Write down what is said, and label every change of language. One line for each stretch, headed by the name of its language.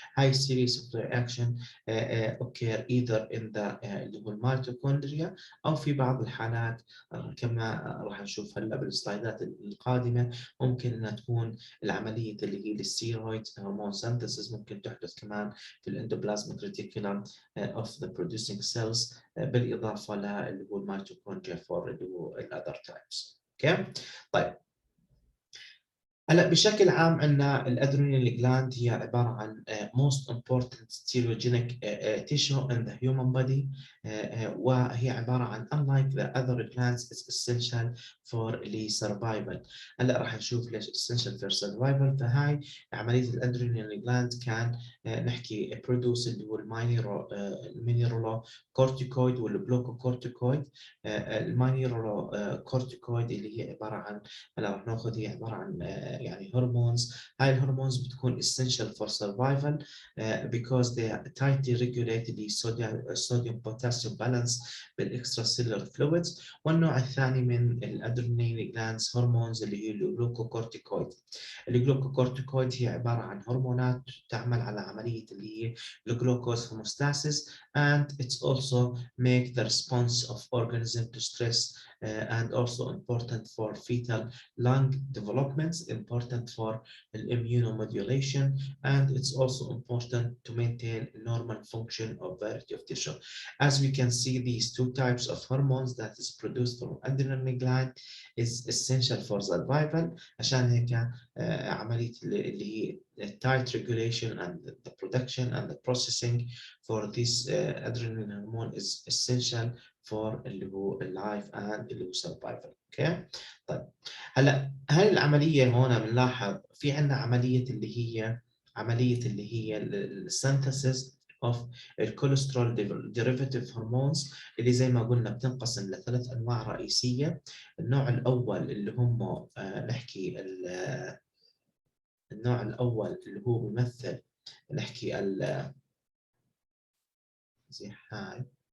Arabic: هاي
English: series of reaction occur either in the
Arabic: اللي هو الميتوكوندريا او في بعض الحالات كما راح نشوف هلا بالسلايدات القادمه ممكن انها تكون العمليه اللي هي الستيرويد هرمون سينثيسيس ممكن تحدث كمان في الاندوبلازميك ريتيكولم
English: of the producing cells
Arabic: بالاضافه اللي هو الميتوكوندريا فور اللي هو الاذر تايبس. اوكي. طيب هلا بشكل عام عندنا الادرينال جلاند هي عباره عن
English: most important steroidogenic tissue in the human body،
Arabic: وهي عباره عن
English: unlike the other glands is essential for survival.
Arabic: هلا راح نشوف ليش
English: essential for survival.
Arabic: فهاي عمليه الادرينال جلاند كان نحكي
English: produce
Arabic: اللي هو المينيرالوكورتيكويد والجلوكوكورتيكويد. المينيرالوكورتيكويد اللي هي عباره عن هلا راح ناخذ هي عباره عن يعني هرمونز. هاي الهرمونز بتكون
English: essential for survival because they tightly regulate the sodium potassium balance بالextracellular fluids.
Arabic: والنوع الثاني من الادرينال جلاندز هرمونز اللي هي الجلوكوكورتيكويد. الجلوكوكورتيكويد هي عباره عن هرمونات تعمل على عمليه اللي هي الجلوكوز هوموستاسيس
English: and it's also make the response of organism to stress and also important for fetal lung developments, important for immunomodulation, and it's also important to maintain normal function of variety of tissue. As we can see, these two types of hormones that is produced from adrenal gland is essential for survival.
Arabic: عشان هيك عملية اللي هي
English: tight regulation and the production and the processing for this adrenal hormone is essential for اللي هو life and اللي هو survival. Okay.
Arabic: طيب هلا هاي العمليه هون بنلاحظ في عندنا عمليه اللي هي السينثيسيس اوف الكوليسترول ديريفاتيف هرمونز اللي زي ما قلنا بتنقسم لثلاث انواع رئيسيه. النوع الاول اللي هم نحكي النوع الاول اللي هو بيمثل نحكي زي هاي.